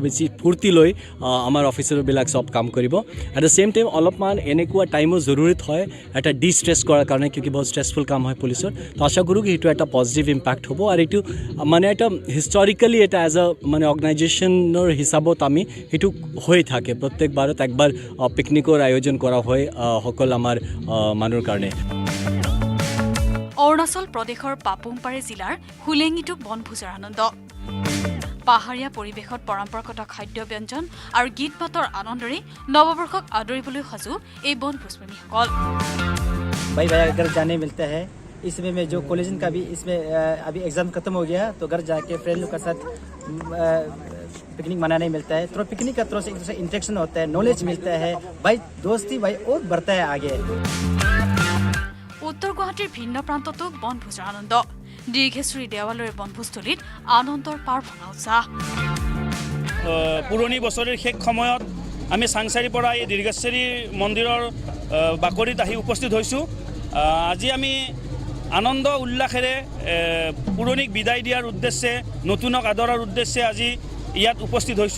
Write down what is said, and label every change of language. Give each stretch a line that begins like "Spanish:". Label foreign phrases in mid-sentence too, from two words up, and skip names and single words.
Assamese: বেছি ফূৰ্তি লৈ আমাৰ অফিচাৰবিলাক সব কাম কৰিব
English: at the same time
Assamese: অলপমান এনেকুৱা টাইমো জৰুৰীত হয় এটা ডিষ্ট্ৰেছ কৰাৰ কাৰণে কিয় বহুত ষ্ট্ৰেছফুল কাম হয় পুলিচৰ তো আশা কৰোঁ কি সেইটো এটা
English: positive impact
Assamese: হ'ব আৰু এইটো মানে এটা হিষ্টৰিকেলি এটা এজ মানে অৰ্গেনাইজেশ্যনৰ হিচাপত আমি সেইটো হৈ থাকে প্ৰত্যেকবাৰত একবাৰ পিকনিকৰ আয়োজন কৰা হয় সকল আমাৰ মানুহৰ কাৰণে অৰুণাচল প্ৰদেশৰ পাপুমপাৰে জিলাৰ হুলেঙিটো বনভোজৰ আনন্দ পাহাৰীয়া পৰিৱেশত পৰম্পৰাগত খাদ্য ব্যঞ্জন আৰু গীত মাতৰ আনন্দৰে নৱবৰ্ষক আদৰিবলৈ সাজু এই বনভোজপ্ৰেমীসকল
Hindi: भाई अगर जाने मिलता है इसमें मैं जो कॉलेज का भी इसमें अभी एग्जाम खत्म हो गया तो घर जाके फ्रेंड लोग के साथ पिकनिक मनाने मिलता है तो पिकनिक का तरह से एक दूसरे इंटरेक्शन होता है नॉलेज मिलता है भाई दोस्ती भाई और बढ़ता है आगे
Assamese: উত্তৰ গুৱাহাটীৰ ভিন্ন প্ৰান্ততো বনভোজৰ আনন্দ দীৰ্ঘেশ্বৰী দেৱালয়ৰ বনভোজস্থলীত আনন্দৰ পাৰ ভঙা উৎসাহ পুৰণি বছৰৰ শেষ সময়ত আমি চাংচাৰীৰ পৰা এই দীৰ্ঘেশ্বৰী মন্দিৰৰ বাকৰিত আহি উপস্থিত হৈছোঁ আজি আমি আনন্দ উল্লাসেৰে পুৰণিক বিদায় দিয়াৰ উদ্দেশ্যে নতুনক আদৰাৰ উদ্দেশ্যে আজি ইয়াত উপস্থিত হৈছোঁ